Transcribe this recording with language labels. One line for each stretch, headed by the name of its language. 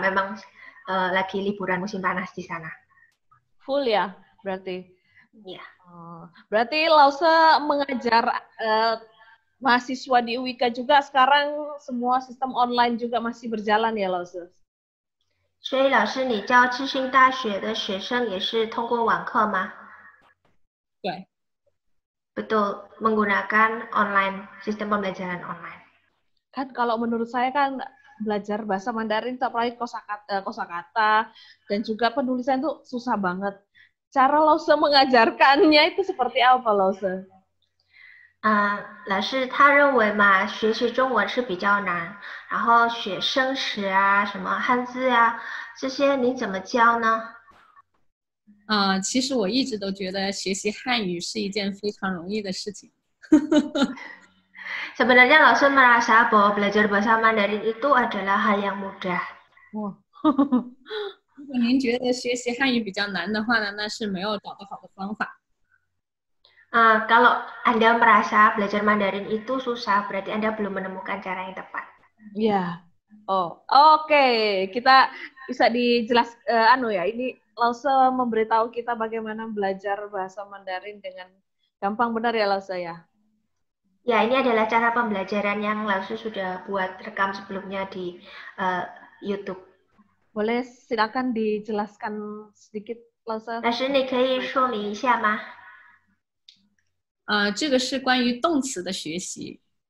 Indonesian: Memang lagi liburan musim panas di sana. Full ya, berarti? Iya. Berarti Lause mengajar mahasiswa di UWIKA juga sekarang semua sistem online juga masih berjalan ya, Lause?
Chinese: 所以老师，你教智信大学的学生也是通过网课吗？对。
Indonesian: Betul, menggunakan online, sistem pembelajaran online. Kan kalau menurut saya kan belajar bahasa Mandarin apalagi kosakata dan juga penulisan itu susah banget. Cara Lause mengajarkannya itu seperti apa, Lause?
Chinese: 老师他认为嘛，学习中文是比较难，然后学生词啊、什么汉字啊这些，你怎么教呢？其实我一直都觉得学习汉语是一件非常容易的事情。
Indonesian: Sebenarnya Lause merasa bahwa belajar bahasa Mandarin itu adalah hal yang mudah.
Chinese: 如果您觉得学习汉语比较难的话呢，那是没有找到好的方法。
Indonesian: Kalau Anda merasa belajar Mandarin itu susah, berarti Anda belum menemukan cara yang tepat. Iya. Oh, oke. Kita bisa dijelaskan, ini Lause memberitahu kita bagaimana belajar bahasa Mandarin dengan gampang, benar ya Lause ya? Ya, ini adalah cara pembelajaran yang Lause sudah buat rekam sebelumnya di YouTube. Boleh silakan dijelaskan sedikit, Lause?
Chinese: 老师，你可以说明一下吗？这个是关于动词的学习。